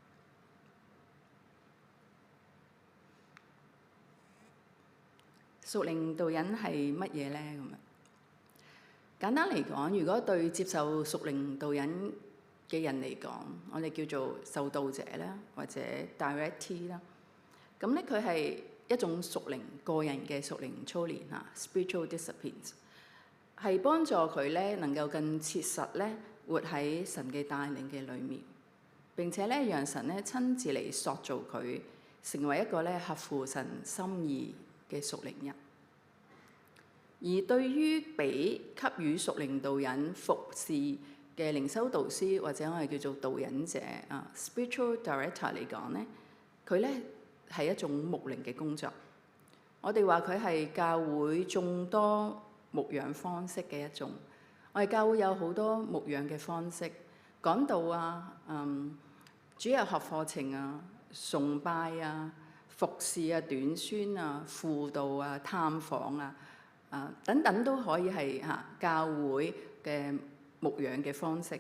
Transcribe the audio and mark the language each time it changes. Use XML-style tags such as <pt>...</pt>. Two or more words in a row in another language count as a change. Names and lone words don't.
<yue>屬靈導引係乜嘢呢？簡單嚟講，如果對接受屬靈導引嘅人嚟講，我哋叫做受導者啦，或者 directee 啦。咁咧，佢係一種屬靈個人嘅屬靈操練嚇</yue> <en>spiritual disciplines，</en> <yue>係幫助佢咧能夠更切實咧活喺神嘅帶領嘅裏面，並且咧讓神咧親自嚟塑造佢，成為一個咧合乎神心意嘅屬靈人。而對於給予屬靈導引服侍嘅靈修導師或者我哋叫做導引者</yue> <en>spiritual director</en> <yue>嚟講咧，佢咧係一種牧靈嘅工作。我哋話佢係教會眾多牧養方式嘅一種。我哋教會有好多牧養嘅方式，講道啊、主日學課程啊、崇拜啊、服侍啊、短宣啊、輔導啊、探訪啊、等等都可以係教會嘅牧養嘅方式。</yue>